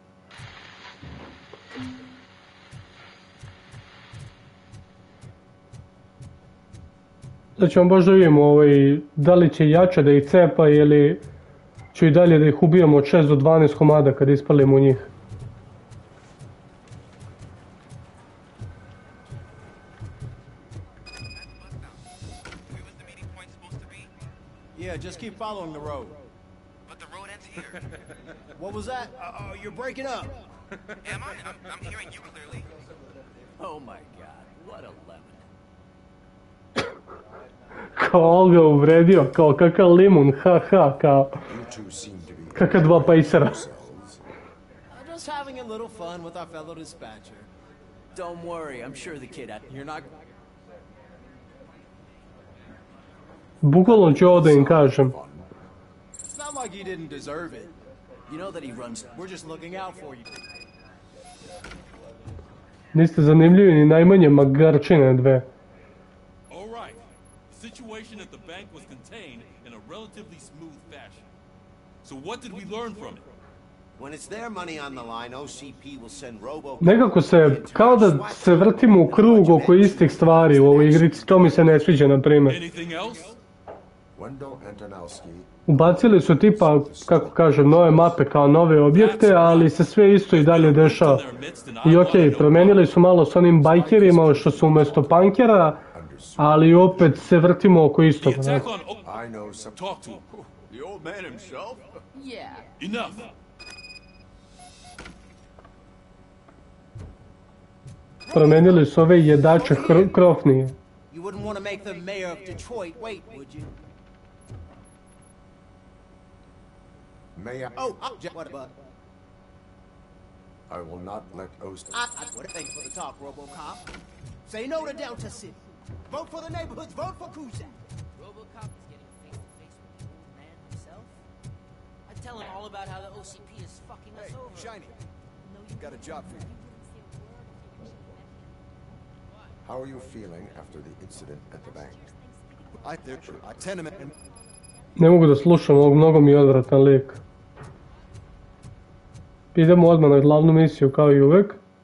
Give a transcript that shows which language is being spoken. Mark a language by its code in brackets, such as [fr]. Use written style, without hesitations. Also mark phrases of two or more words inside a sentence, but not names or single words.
[sr] Sad ćemo možda vidimo da li će jače da ih cepa ili ću i dalje da ih ubijamo od 6 do 12 komada kad ispalimo njih. [en] Yeah, just keep following the road. But the road ends here. What was that? You're breaking up. Am I? I'm hearing you clearly. Oh my god, what a lemon. [sr] Kao ga uvredio, kao kakav limun, ha, kao kakav dva pajsera. [en] Just having a little fun with our fellow dispatcher. Don't worry, I'm sure the kid you're not... [sr] Bukvalno ću ovo da im kažem. [en] It's not like you didn't deserve it. You know that he runs. We're just looking out for you. [sr] Niste zanimljivi ni najmanje magarčine dve. [en] All right. The situation at the bank was contained in a relatively smooth fashion. So what did we learn from it? When it's their money on the line, OCP will send Robocop. [sr] Nekako se, kao da se vrtimo u krug oko istih stvari u ovoj igrici, to mi se ne sviđa, na primjer. [en] Anything else? [sr] Ubacili su tipa, kako kažem, nove mape kao nove objekte, ali se sve isto i dalje dešava. I okej, promenili su malo s onim bajkerima što su umjesto pankera, ali opet se vrtimo oko istog. Promenili su ove jedače krofnije. [en] You wouldn't want to make the mayor of Detroit wait, would you? Mayor. Oh, what about? I will not let OC. Thank you for the talk, Robocop. Say no to Delta City. Vote for the neighborhoods. Vote for Kuzak. Robocop is getting face to face with the old man himself. I tell him all about how the OCP is fucking us over. Shiny, got a job for you. How are you feeling after the incident at the bank? I tenement. [sr] Ne mogu da slušam ovog, mnogo mi je odvratan lik. Idemo odmah na glavnu misiju kao i uvek.